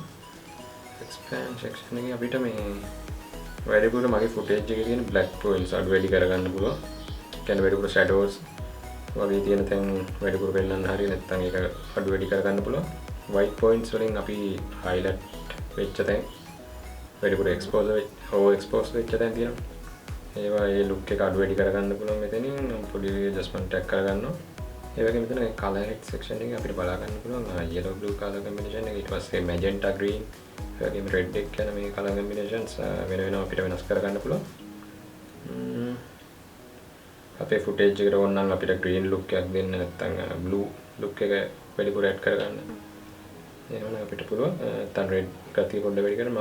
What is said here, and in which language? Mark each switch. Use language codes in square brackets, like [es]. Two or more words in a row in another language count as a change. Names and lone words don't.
[si] expand section එකේ අපිට මේ වැඩිපුර මගේ footage එකේ තියෙන black points අඩු වැඩි කරගන්න පුළුවන්. කියන්නේ වැඩිපුර shadows වගේ තියෙන තැන් වැඩිපුර පෙන්නන්න හරි නැත්නම් ඒක අඩු වැඩි කරගන්න පුළුවන්. white points වලින් අපි highlight වෙච්ච තැන් වැඩිපුර over expose වෙච්ච තැන් තියෙනවා. ඒවා ඒ look එක අඩු වැඩි කරගන්න පුළුවන් මෙතනින් පොඩි adjustment එකක් කරගන්නවා. ඒ වගේම මෙතන color head section එකේ අපිට බලා ගන්න පුළුවන් yellow blue color combination එක ඊට පස්සේ magenta green ඒ වගේම red එක කියන මේ color combinations වෙන වෙනම අපිට වෙනස් කරගන්න පුළුවන්. අපේ footage එකට ඕන නම් අපිට green look එකක් දෙන්න නැත්නම් blue look එක වැඩිපුර add කරගන්න. එහෙනම් අපිට පුළුවන් නැත්නම් red ගතිය පොඩ්ඩක් වැඩි කරන්න.